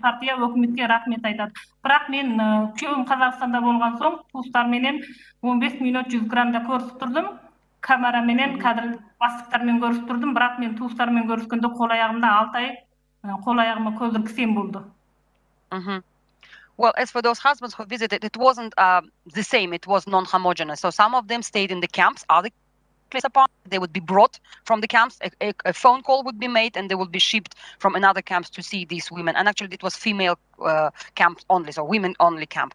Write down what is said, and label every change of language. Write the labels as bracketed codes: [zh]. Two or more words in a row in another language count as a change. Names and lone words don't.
[kk] Партия өкіметке рахмет айтады. Бірақ мен күйеуім Қазақстанда болған соң, туыстарменен 15 минут 100 грамда көрісіп тұрдым. Камераменен, кадр бастықтармен көрісіп тұрдым, бірақ мен туыстармен көріскенде қол аяғымда 6 ай, қол аяғыма көзір кісен болды. [en] Well, as for those husbands who visited, it wasn't the same. It was non-homogeneous. So some of them stayed in the camps, place upon. They would be brought from the camps. A phone call would be made, and they would be shipped from another camps to see these women. And actually, it was female camp only, so women only camp.